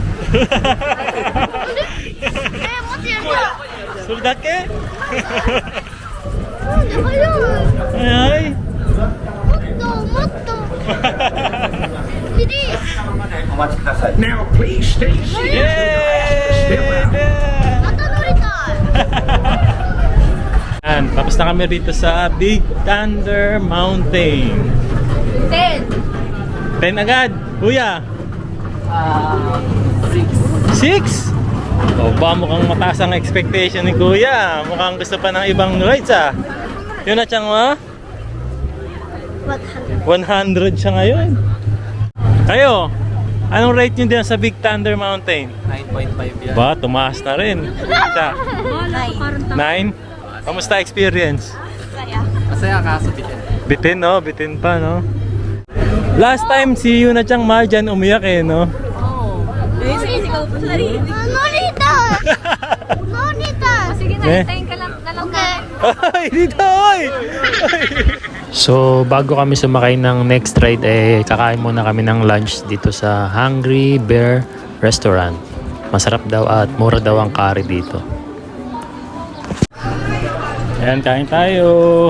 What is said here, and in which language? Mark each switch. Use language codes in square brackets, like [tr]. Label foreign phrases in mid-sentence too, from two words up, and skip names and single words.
[ja] それだけ？早い。はい。もっと。ビリー。 [en] Now please stay seated. [ja] イエーイ！また乗りたい。 [tl] Yan, tapos na kami rito sa Big Thunder Mountain. 10. 10 agad, kuya. 6. O ba, mukhang mataas ang expectation ni kuya. Mukhang gusto pa ng ibang rides ah. Yun na siyang 100 siya ngayon. Kayo, anong rate nyo din sa Big Thunder Mountain? 9.5 yan. Ba, tumaas na rin. Siya, 9? Kamusta experience? Masaya kaso bitin. Bitin no? Bitin pa no? Last time si Yuna Chang Marjan umiyak eh no? [ja] 乗りたい。乗りたい。 [tl] Sige na, Eh? hintayin ka lang na lang. Ay, dito oy! So, bago kami sumakay ng next ride, eh, kakain muna kami ng lunch dito sa Hungry Bear Restaurant. Masarap daw at mura daw ang curry dito. Ayan, kain tayo.